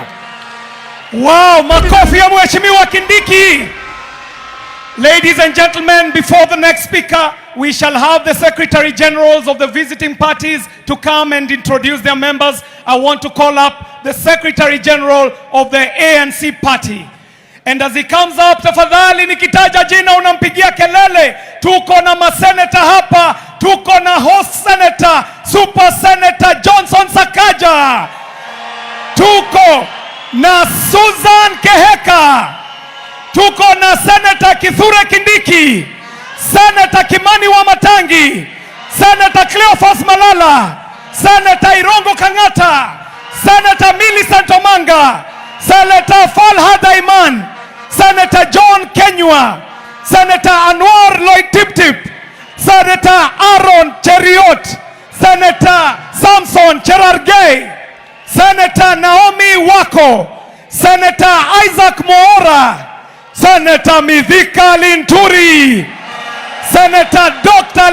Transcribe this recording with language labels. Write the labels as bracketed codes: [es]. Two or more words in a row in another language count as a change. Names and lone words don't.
[sw] Wow, makofi ya Mheshimiwa Kindiki. [en] Ladies and gentlemen, before the next speaker, we shall have the Secretary Generals of the visiting parties to come and introduce their members. I want to call up the Secretary General of the ANC party. And as he comes up, [sw] tafadhali nikitaja jina unampigia kelele. Tuko na maseneta hapa, tuko na [en] host senator, super senator [sw] Johnson Sakaja. Tuko na Susan Keheka. Tuko na Senator Kithure Kindiki, Senator Kimani Wamatangi, Senator Cleophas Malala, Senator Irongo Kangata, Senator Millicent Omanga, Senator Falhad Aiman, Senator John Kenywa, Senator Anwar Lloyd Tiptip, Senator Aaron Cheriot, Senator Samson Cherargei, Senator Naomi Wako, Senator Isaac Moora, Senator Mithika Linturi, Senator Dr.